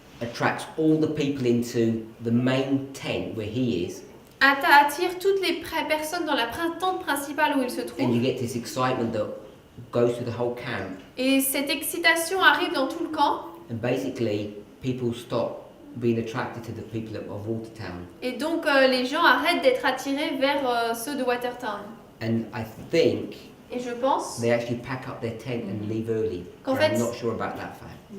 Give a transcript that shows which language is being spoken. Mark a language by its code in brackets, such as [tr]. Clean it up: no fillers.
[en] attracts all the people into the main tent where he is, [fr] attire toutes les personnes dans la tente principale où il se [en] and [fr] trouve. [en] you get this excitement that goes through the whole camp, [fr] Et cette excitation arrive dans tout le camp. [en] and basically people stop being attracted to the people of Watertown. [fr] Et donc les gens arrêtent d'être attirés vers ceux de Watertown. [en] And I think [fr] Et je pense [en] they actually pack up their tent and leave early. [fr] Qu'en [en] But [fr] fait- [en] I'm not sure about that fact.